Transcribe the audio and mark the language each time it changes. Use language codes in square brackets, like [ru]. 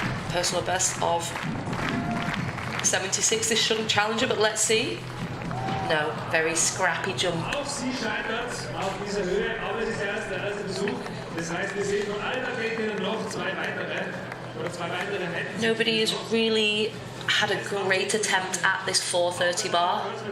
[en] Personal best of 76. This shouldn't challenge her, but let's see. No, very scrappy jump. [de] Auch sie scheitert auf dieser Höhe, aber es ist erst der erste Versuch. Das heißt, wir sehen von allen Athletinnen noch zwei weitere hätten. [en] Nobody has really had a great attempt at this 4:30 bar.